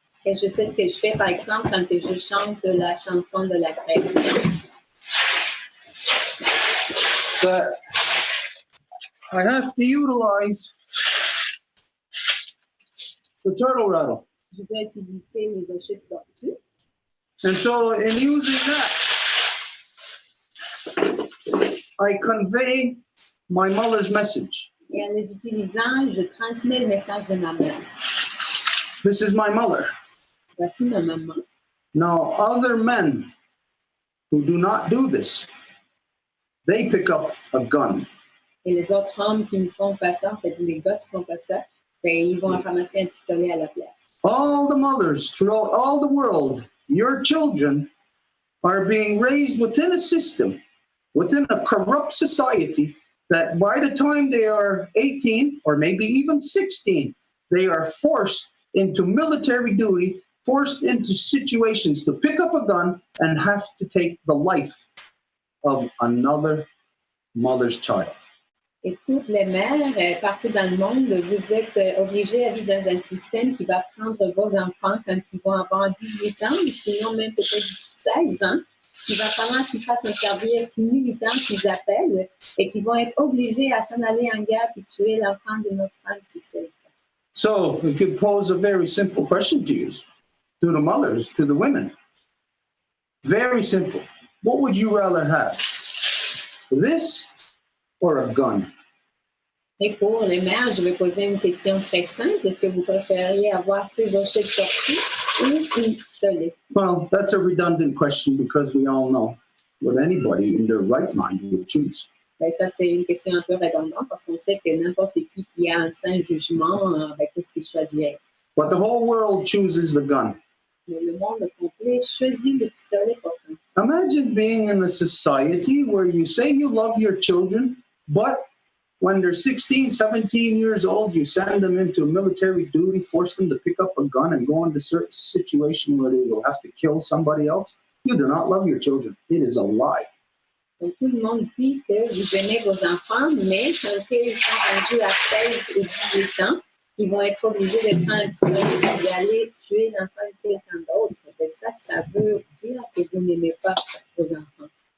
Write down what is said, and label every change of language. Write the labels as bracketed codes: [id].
[fr] Et je sais ce que je fais, par exemple, quand que je chante la chanson de la création. [en] That I have to utilize the turtle rattle. [fr] Je vais utiliser les hochets de tortue. [en] And so in using that, I convey my mother's message. [fr] Et en les utilisant, je transmets le message de ma mère. [en] This is my mother. [fr] Voici ma maman. [en] Now, other men who do not do this, they pick up a gun. [fr] Et les autres hommes qui ne font pas ça, en fait, les gars qui ne font pas ça, ben, ils vont ramasser un pistolet à la place. [en] All the mothers throughout all the world, your children are being raised within a system, within a corrupt society, that by the time they are 18 or maybe even 16, they are forced into military duty, forced into situations to pick up a gun and have to take the life of another mother's child. [fr] Et toutes les mères, partout dans le monde, vous êtes obligés à vivre dans un système qui va prendre vos enfants quand ils vont avoir 18 ans, ou sinon même peut-être 16 ans, qui va falloir qu'ils fassent un service militant qu'ils appellent, et qui vont être obligés à s'en aller en guerre et tuer l'enfant de notre femme si c'est le cas. [en] So we could pose a very simple question to you, to the mothers, to the women. Very simple. What would you rather have? This or a gun? [fr] Et pour les mères, je vais poser une question très simple. Est-ce que vous préfériez avoir ces hochets de tortue ou un pistolet? [en] Well, that's a redundant question because we all know what anybody in their right mind would choose. [fr] Ben, ça, c'est une question un peu redondante parce qu'on sait que n'importe qui a un sain jugement, ben, qu'est-ce qu'il choisirait? [en] But the whole world chooses the gun. [fr] Mais le monde complet choisit le pistolet pourtant. [en] Imagine being in a society where you say you love your children, but when they're 16, 17 years old, you send them into military duty, force them to pick up a gun and go into a certain situation where they will have to kill somebody else. You do not love your children. It is a lie. [fr] Donc, tout le monde dit que vous aimez vos enfants, mais quand ils sont rendus à 16 ou 18 ans, ils vont être obligés de prendre un pistolet et d'aller tuer l'enfant de quelqu'un d'autre. Et ça veut dire que vous n'aimez pas vos enfants.